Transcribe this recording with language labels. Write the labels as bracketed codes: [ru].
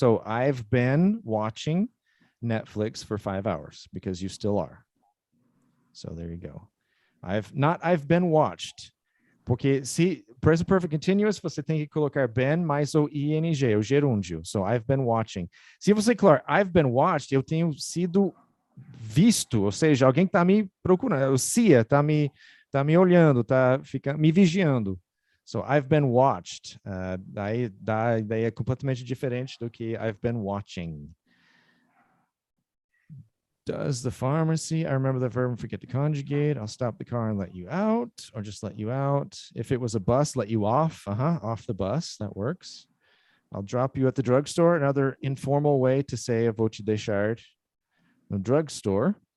[en] So I've been watching Netflix for 5 hours because you still are. So there you go. I've been watched. [pt] Porque se present perfect continuous, você tem que colocar been mais o ing, o gerúndio. [en] So I've been watching. [pt] Se você colocar [en] I've been watched, [pt] eu tenho sido visto, ou seja, alguém está me procurando, o CIA está me olhando, está me vigiando. [en] So I've been watched. [pt] Daí é completamente diferente do que [en] I've been watching. Does the pharmacy, I remember the verb and forget to conjugate. I'll stop the car and let you out, or just let you out. If it was a bus, let you off. Off the bus, that works. I'll drop you at the drugstore, another informal way to say [pt] eu vou te deixar no [en] drugstore.